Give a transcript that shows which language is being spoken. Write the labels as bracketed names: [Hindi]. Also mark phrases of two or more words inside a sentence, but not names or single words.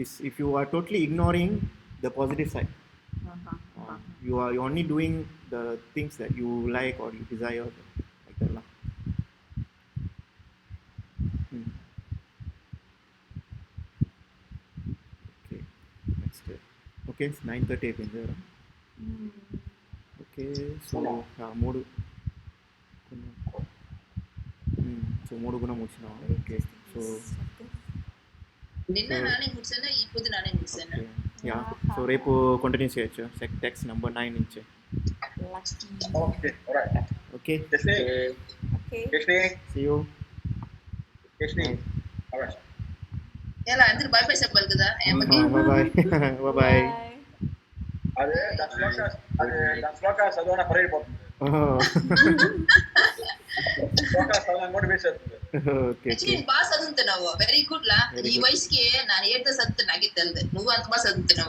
[English] Is if you are totally ignoring the positive side. You're only doing the things that you like or you desire, like that lah. Okay, next. Okay, it's 9:30 అయిపోయింది. Okay, so [Telugu] మూడు సో మూడు కూడా ముగిసినాం. [English] Okay, so [Telugu] నిన్న నానే ముగిసానా ఇప్పుడు నానే ముగిసానా. యా సో రేపు కంటిన్యూ చేయొచ్చు [English] text number [Telugu] 9 నుంచి. [English] Okay, alright. Okay. Okay. See you. Alright. [Telugu] ఎలా అందరూ బై బై చెప్పాలి కదా. [English] Bye bye. [Telugu] అది దాని శ్లోక చదవన పరిగెడిపోతుంది. శ్లోక చదవని కూడా వేస్ట్ అవుతుంది. [English] Okay. [Telugu] Actually బాగా చదువుతున్నావు. [English] very good lah. [Telugu] ఈ వయసుకి [Kannada] ನಾನು ಹೇಳ್ತಾ [Telugu] చదువుతున్నా నాకే తెలియదు. నువ్వు అంత బాగా చదువుతున్నావు.